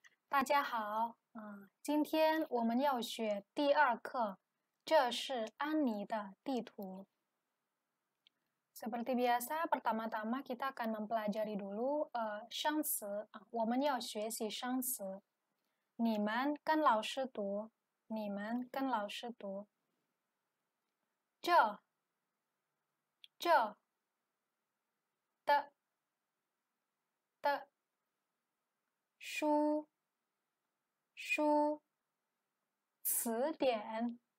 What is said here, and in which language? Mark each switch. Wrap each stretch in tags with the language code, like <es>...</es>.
<zh>大家好，今天我们要学第二课，这是安妮的地图。</zh> <id>Seperti biasa, pertama-tama kita akan mempelajari dulu</id> <zh>生词，我们要学习生词。你们跟老师读，你们跟老师读。这的书词典</zh>